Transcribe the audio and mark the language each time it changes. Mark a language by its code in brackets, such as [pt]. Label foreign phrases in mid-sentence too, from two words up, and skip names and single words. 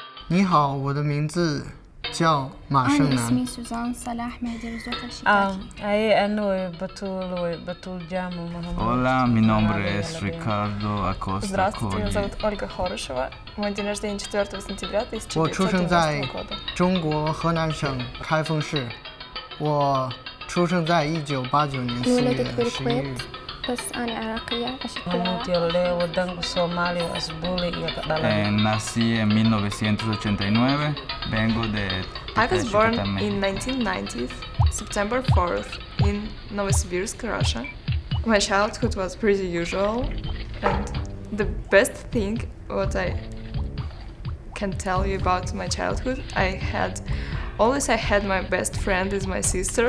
[zh] 你好，我的名字叫马胜 [ar] أنا [zh] 男。 [ar] اسمي سوزان صلاح مهدي رزوق [es] Hola, mi nombre es Ricardo Acosta [ru] Здравствуйте, меня Коги. зовут Ольга Хорошева. Мой день рождения 4 сентября [zh] 我出生在 [ru] 1990 года. [zh] 中国河南省开封市。我出生在1989年4 [ar] انولدت [zh] 月11 [ar] بالكويت [zh] 日。 [ar] بس أنا عراقية أشكل العراق. [es] Nací en 1989. Vengo de [en] I was born [es] Yucatán, [en] in [es] México. [en] 1990, September 4th, in Novosibirsk, Russia. My childhood was pretty usual, and the best thing what I can tell you about my childhood, I had my best friend is my sister.